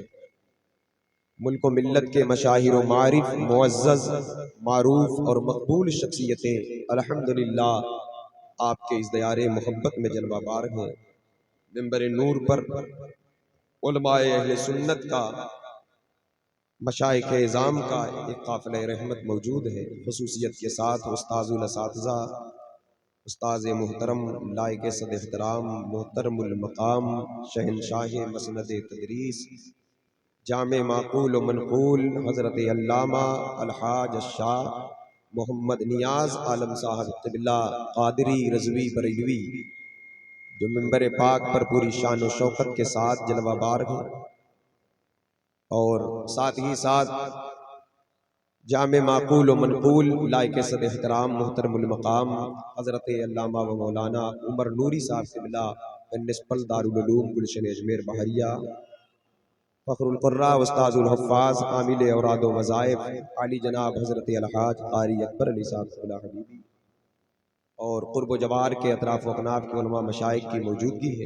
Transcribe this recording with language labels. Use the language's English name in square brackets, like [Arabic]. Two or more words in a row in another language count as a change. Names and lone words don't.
[Urdu] ملک و ملت کے مشاہیر و معارف معزز معروف اور مقبول شخصیتیں الحمدللہ آپ کے اس دیار محبت میں جلوہ بار ہیں. منبر نور پر علمائے اہل سنت کا، مشائخ عظام کا ایک قافلہ رحمت موجود ہے. خصوصیت کے ساتھ استاذ الاساتذہ، استاذ محترم لائق صد احترام محترم المقام شہنشاہ مسند تدریس جامع معقول و منقول حضرت علامہ الحاج شاہ محمد نیاز عالم صاحب قبلہ قادری رضوی بریلوی، جو منبر پاک پر پوری شان و شوکت کے ساتھ جلوہ بار ہیں. اور ساتھ ہی ساتھ جامع معقول و منقول لائق صد احترام محترم المقام حضرت علامہ و مولانا عمر نوری صاحب قبلہ پرنسپل دار العلوم گلشن اجمیر بحریہ، فخر القراء استاذ الحفاظ عامل اوراد و وظائف عالی جناب حضرت الحاج قاری اکبر علی صاحب قبلہ حبیبی اور قرب و جوار کے اطراف و اکناف کے علما مشائخ کی موجودگی ہے.